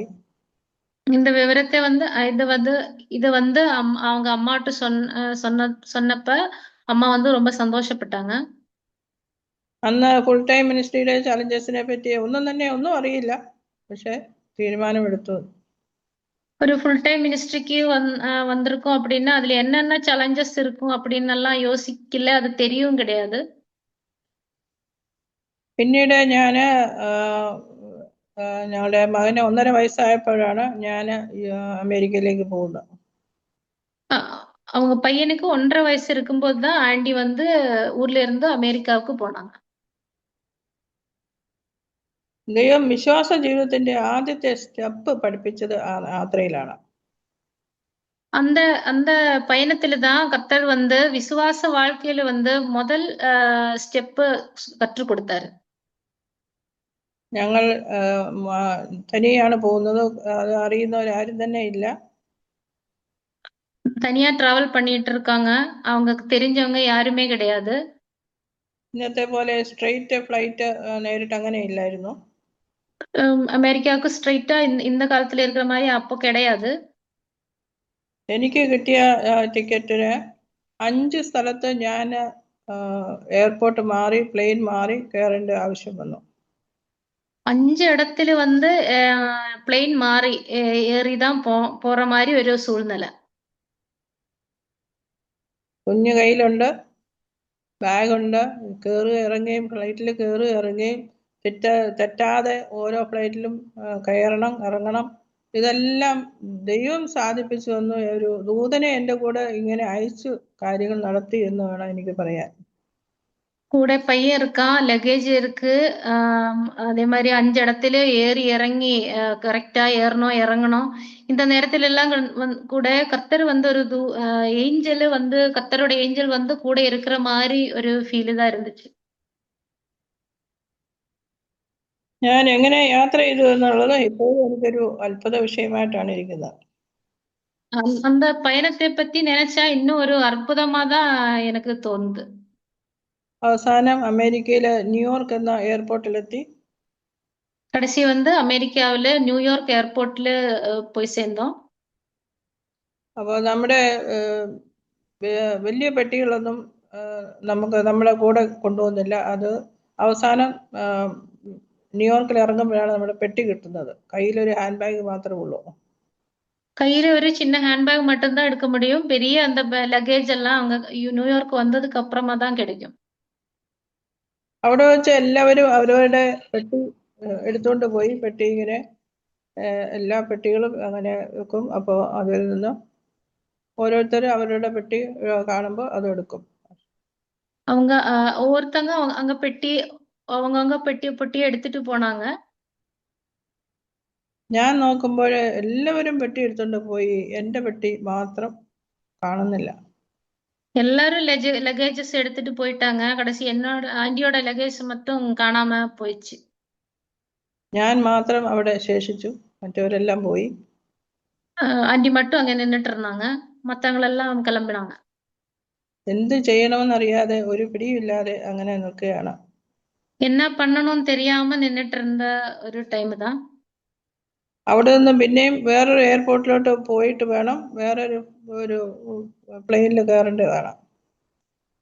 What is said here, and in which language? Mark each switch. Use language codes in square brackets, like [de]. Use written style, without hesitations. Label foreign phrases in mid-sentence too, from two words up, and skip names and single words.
[ta] இந்த விவரத்தை வந்து இது வந்து அவங்க அம்மாட்ட சொன்னப்ப அம்மா வந்து ரொம்ப சந்தோஷப்பட்டாங்க. [ml] അന്ന് [en] full time ministry [ml] ചാലഞ്ചസിനെ പറ്റി ഒന്നും അറിയില്ല. പക്ഷെ തീരുമാനമെടുത്തു. [ta] ஒரு [en] full time ministry [ta] வந்திருக்கோம் அப்படின்னா அதுல என்னென்ன சேலஞ்சஸ் இருக்கும் அப்படின்னு எல்லாம் யோசிக்கல. அது தெரியும் கிடையாது. [ml] പിന്നീട് ഞാന് ഞങ്ങളുടെ മകന് 1.5 വയസ്സായപ്പോഴാണ് ഞാൻ അമേരിക്കയിലേക്ക് പോകുന്നത്. [ta] அவங்க பையனுக்கு 1.5 வயசு இருக்கும்போது தான் ஆண்டி வந்து ஊர்ல இருந்து அமெரிக்காவுக்கு போனாங்க. [ml] ദൈവം വിശ്വാസ ജീവിതത്തിന്റെ ആദ്യത്തെ സ്റ്റെപ്പ് പഠിപ്പിച്ചത് ആ യാത്രയിലാണ്. [ta] அந்த பயணத்துல தான் கர்த்தர் வந்து விசுவாச வாழ்க்கையில வந்து முதல் ஸ்டெப் கற்றுக் கொடுத்தாரு. [ml] ഞങ്ങൾ തനിയാണ് പോകുന്നത്. അത് അറിയുന്നവരാരും തന്നെ ഇല്ല. [ta] தனியா டிராவல் பண்ணிட்டு இருக்காங்க. அவங்களுக்கு தெரிஞ்சவங்க யாருமே கிடையாது. [ml] ഇന്നത്തെ പോലെ [en] straight flight [ml] നേരിട്ട് അങ്ങനെ ഇല്ലായിരുന്നു. [ta] அமெரிக்காவுக்கு ஸ்ட்ரைட்டா இந்த காலத்துல இருக்கிற மாதிரி அப்போ கிடையாது. [ml] എനിക്ക് കിട്ടിയ ടിക്കറ്റിന് 5 സ്ഥലത്ത് ഞാൻ എയർപോർട്ട് മാറി പ്ലെയിൻ മാറി കയറേണ്ട ആവശ്യം വന്നു. [ta] 5 இடத்துல வந்து பிளேன் மாறி ஏறி தான் போற மாதிரி ഒരു சூழ்நிலை. [ml] കുഞ്ഞു കയ്യിലുണ്ട്, ബാഗുണ്ട്. കയറുകയും ഇറങ്ങുകയും ഫ്ലൈറ്റിൽ കയറുകയും ഇറങ്ങുകയും തെറ്റാതെ ഓരോ ഫ്ലൈറ്റിലും കയറണം ഇറങ്ങണം. ഇതെല്ലാം ദൈവം സാധിപ്പിച്ചു വന്നു. ഒരു ദൂതനെ എൻ്റെ കൂടെ ഇങ്ങനെ അയച്ചു കാര്യങ്ങൾ നടത്തി എന്ന് വേണം എനിക്ക് പറയാൻ. [ta] கூட பையன் இருக்கான், லக்கேஜ் இருக்கு. அதே மாதிரி 5 இடத்துல ஏறி இறங்கி கரெக்டா ஏறணும் இறங்கணும். இந்த நேரத்துல எல்லாம் கூட கர்த்தர் வந்து ஒரு ஏஞ்சல் வந்து கர்த்தரோட ஏஞ்சல் வந்து கூட இருக்கிற மாதிரி ஒரு ஃபீல் தான் இருந்துச்சு. [ml] ഞാൻ എങ്ങനെ യാത്ര ചെയ്തു എന്നുള്ളത് ഇപ്പോഴും എനിക്കൊരു അത്ഭുത വിഷയമായിട്ടാണ് ഇരിക്കുന്നത്. [ta] அந்த பயணத்தை பத்தி நினைச்சா இன்னும் ஒரு அற்புதமா தான் எனக்கு தோணுது. [ml] അവസാനം അമേരിക്കയിലെ ന്യൂയോർക്ക് എന്ന എയർപോർട്ടിലെത്തി. [ta] கடைசி வந்து அமெரிக்காவில நியூயார்க் ஏர்போர்ட்ல போய் சேர்ந்தோம். [ml] അപ്പോൾ നമ്മുടെ വലിയ പെട്ടികളൊന്നും നമുക്ക് നമ്മുടെ കൂടെ കൊണ്ടുപോകുന്നില്ല. അത് അവസാനം ന്യൂയോർക്കിൽ ഇറങ്ങുമ്പോഴാണ് നമ്മുടെ പെട്ടി കിട്ടുന്നത്. കയ്യിലൊരു [en] hand bag [ml] മാത്രമേ ഉള്ളൂ. [ta] கையில ஒரு சின்ன ஹேண்ட்பேக் மட்டும்தான் எடுக்க முடியும். பெரிய அந்த லக்கேஜ் எல்லாம் அங்க நியூயார்க் வந்ததுக்கு அப்புறமா தான் கிடைக்கும். [ml] അവിടെ വെച്ച് എല്ലാവരും അവരവരുടെ പെട്ടി എടുത്തുകൊണ്ട് പോയി. പെട്ടി ഇങ്ങനെ എല്ലാ പെട്ടികളും അങ്ങനെ വെക്കും. അപ്പോൾ അതിൽ നിന്ന് ഓരോരുത്തരും അവരുടെ പെട്ടി കാണുമ്പോൾ അത് എടുക്കും. [ta] அவங்க ஒவ்வொருத்தங்க அங்க அவங்கவங்க பெட்டி எடுத்துட்டு போனாங்க. [ml] ഞാൻ നോക്കുമ്പോൾ എല്ലാവരും പെട്ടി എടുത്തുകൊണ്ട് പോയി. എൻ്റെ പെട്ടി മാത്രം കാണുന്നില്ല. [ta] எல்லாரும் லக்கேஜஸ் எடுத்துட்டு போயிட்டாங்க. கடைசி என்னோட ஆண்டியோட லக்கேஜ் மட்டும் காணாம போயிடுச்சு. [ml] ഞാൻ മാത്രം അവിടെ ശേഷിച്ചു. മറ്റവരെല്ലാം പോയി. [ta] ஆண்டி மட்டும் அங்க நின்னுட்டு இருந்தாங்க. மத்தவங்களெல்லாம் கிளம்பினாங்க. [ml] എന്ത് ചെയ്യണമെന്നറിയാതെ ഒരു പിടിയില്ലാതെ അങ്ങനെ നിൽക്കുകയാണ്. [ta] என்ன பண்ணணும்னு தெரியாம நின்னுட்டு இருந்த ஒரு டைம் தான். [ml] അവിടെ നിന്ന് പിന്നെയും വേറൊരു എയർപോർട്ടിലോട്ട് പോയിട്ട് വേണം വേറൊരു പ്ലെയിനിൽ കയറേണ്ടതാണ്.